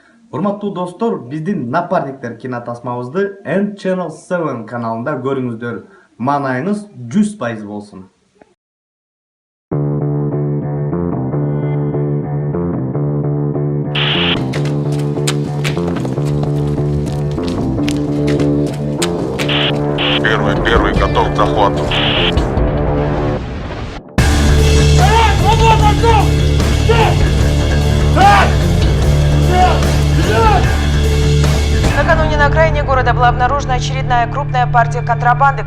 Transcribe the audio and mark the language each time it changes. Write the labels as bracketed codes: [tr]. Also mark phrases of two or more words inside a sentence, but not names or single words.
[ky] Урматтуу достор, биздин Напарниктер кинотасмабызды N Channel 7 каналында көрүңүздөр. Маанайыңыз 100% болсун. [ru] Первый готов к захвату. Накануне на окраине города была обнаружена очередная крупная партия контрабанды.